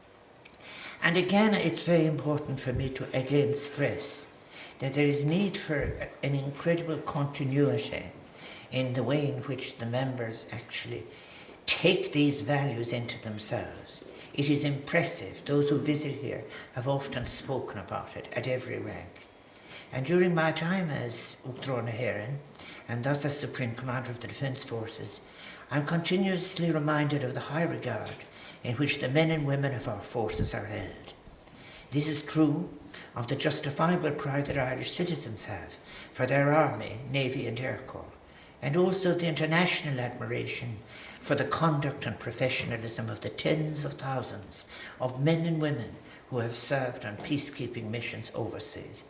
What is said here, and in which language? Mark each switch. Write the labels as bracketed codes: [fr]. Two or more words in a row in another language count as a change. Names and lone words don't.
[en] And again, it's very important for me to again stress that there is need for an incredible continuity in the way in which the members actually take these values into themselves. It is impressive. Those who visit here have often spoken about it at every rank. And during my time as [ga] Uachtaráin na hÉireann, [en] and thus as Supreme Commander of the Defence Forces, I'm continuously reminded of the high regard in which the men and women of our forces are held. This is true of the justifiable pride that Irish citizens have for their Army, Navy and Air Corps, and also the international admiration for the conduct and professionalism of the tens of thousands of men and women who have served on peacekeeping missions overseas.